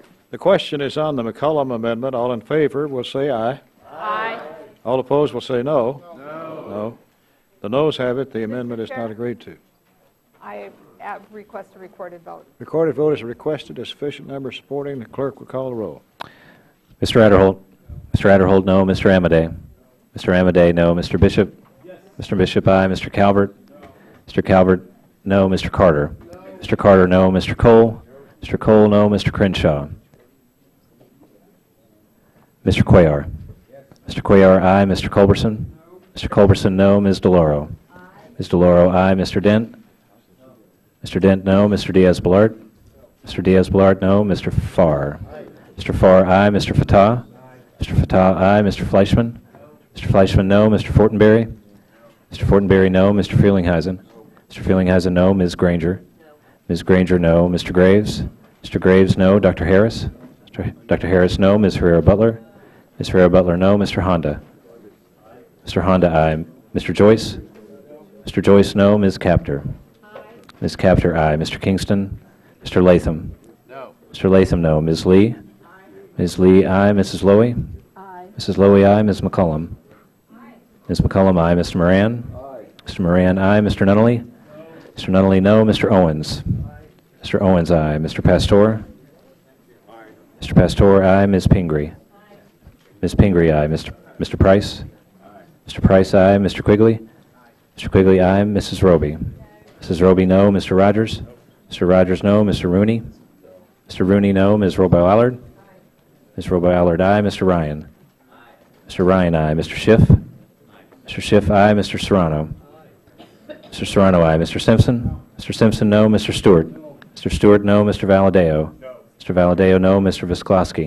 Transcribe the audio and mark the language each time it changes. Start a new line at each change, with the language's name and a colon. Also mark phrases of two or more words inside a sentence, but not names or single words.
English: The question is on the McCollum amendment. All in favor will say aye. Aye. All opposed will say no. No. The noes have it. The amendment is not agreed to. I request a recorded vote. Recorded vote is requested. A sufficient number supporting. The clerk will call the roll. Mr. Adderholt. Mr. Adderholt, no. Mr. Amadei. Mr. Amadei, no. Mr. Bishop. Mr. Bishop, aye. Mr. Calvert. Mr. Calvert, no. Mr. Carter. Mr. Carter, no. Mr. Cole. Mr. Cole, no. Mr. Crenshaw. Mr. Cuellar. Mr. Cuellar, aye. Mr. Culberson. Mr. Culberson, no. Ms. DeLauro. Ms. DeLauro, aye. Mr. Dent. Mr. Dent, no. Mr. Diaz-Balart. Mr. Diaz-Balart, no. Mr. Farr. Mr. Farr, aye. Mr. Fatah. Mr. Fatah, aye. Mr. Fleischman. Mr. Fleischman, no. Mr. Fortenberry. Mr. Fortenberry, no. Mr. Feelinghuisen. Mr. Feelinghuisen, no. Ms. Granger. Ms. Granger, no. Mr. Graves. Mr. Graves, no. Dr. Harris. Dr. Harris, no. Ms. Ferrera-Butler. Ms. Ferrera-Butler, no. Mr. Honda. Mr. Honda, aye. Mr. Joyce. Mr. Joyce, no. Ms. Capter. Ms. Capter, aye. Mr. Kingston. Mr. Latham. No. Mr. Latham, no. Ms. Lee. Ms. Lee, aye. Mrs. Lowy. Mrs. Lowy, aye. Ms. McCullum. Ms. McCullum, aye. Mr. Moran. Mr. Moran, aye. Mr. Nunnally. Mr. Nunnally, no. Mr. Owens. Mr. Owens, aye. Mr. Pastor. Mr. Pastor, aye. Ms. Pingree. Ms. Pingree, aye. Mr. Price. Mr. Price, aye. Mr. Quigley. Mr. Quigley, aye. Mrs. Roby. Mrs. Roby, no. Mr. Rogers. Mr. Rogers, no. Mr. Rooney. Mr. Rooney, no. Ms. Robo-Allard. Ms. Robo-Allard, aye. Mr. Ryan. Mr. Ryan, aye. Mr. Schiff. Mr. Schiff, aye. Mr. Serrano. Mr. Serrano, aye. Mr. Simpson. Mr. Simpson, no. Mr. Stewart. Mr. Stewart, no. Mr. Valadeo. Mr. Valadeo, no. Mr. Visklosky.